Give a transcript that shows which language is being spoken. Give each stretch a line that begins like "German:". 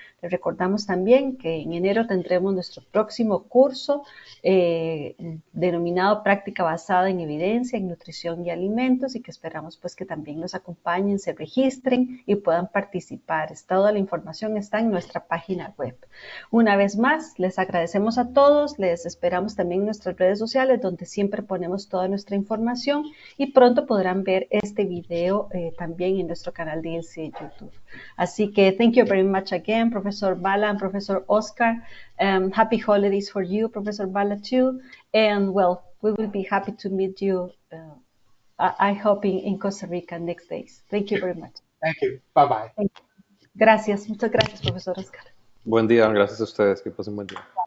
Spanish: Les recordamos también que en enero tendremos nuestro próximo curso denominado Práctica Basada en Evidencia en Nutrición y Alimentos, y que esperamos pues que también nos acompañen, se registren y puedan participar. Toda la información está en nuestra página web. Una vez más, les agradecemos a todos, les esperamos también en nuestras redes sociales, donde siempre ponemos toda nuestra información, y pronto podrán ver este video también en nuestro canal de ILSI YouTube. Así que
English: thank you very much again, Professor Bala and Professor Oscar. Happy holidays for you, Professor Bala, too. And well, we will be happy to meet you, I hope, in Costa Rica next days. Thank you very much. Thank you. Bye-bye.
Spanish: Gracias, muchas gracias, Profesor Oscar. Buen día, gracias a ustedes, que pasen buen día.